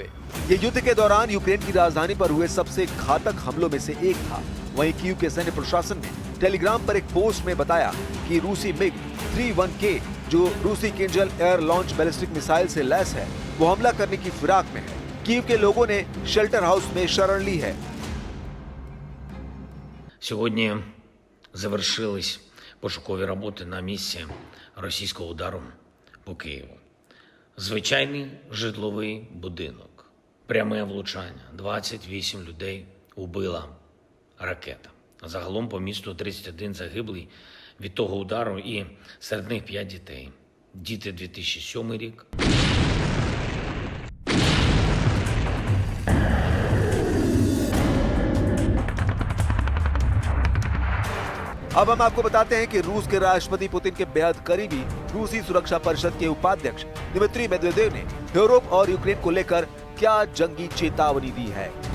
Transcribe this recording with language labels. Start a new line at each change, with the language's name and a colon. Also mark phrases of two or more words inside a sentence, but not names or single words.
Hindi: ये युद्ध के दौरान यूक्रेन की राजधानी पर हुए सबसे घातक हमलों में से एक था। वहीं कीव के सैन्य प्रशासन ने टेलीग्राम पर एक पोस्ट में बताया कि रूसी मिग 31K, जो रूसी किंजल
English: air launch ballistic missile
Hindi: से लैस है, वो हमला करने की फिराक में है। कीव के लोगों ने
English: shelter house
Hindi: में शरण ली है।
Ukrainian: Сьогодні завершились пошукові роботи на місці російського удару по Києву. Звичайний житловий будинок. Пряме влучання. 28 людей убила ракета. Загалом по місту 31 загиблий від того удару і серед них 5 дітей. Діти 2007 рік.
Hindi: अब हम आपको बताते हैं कि रूस के राष्ट्रपति पुतिन के बेहद करीबी रूसी सुरक्षा परिषद के उपाध्यक्ष दिमित्री मेदवेदेव ने यूरोप और यूक्रेन को लेकर क्या जंगी चेतावनी दी है।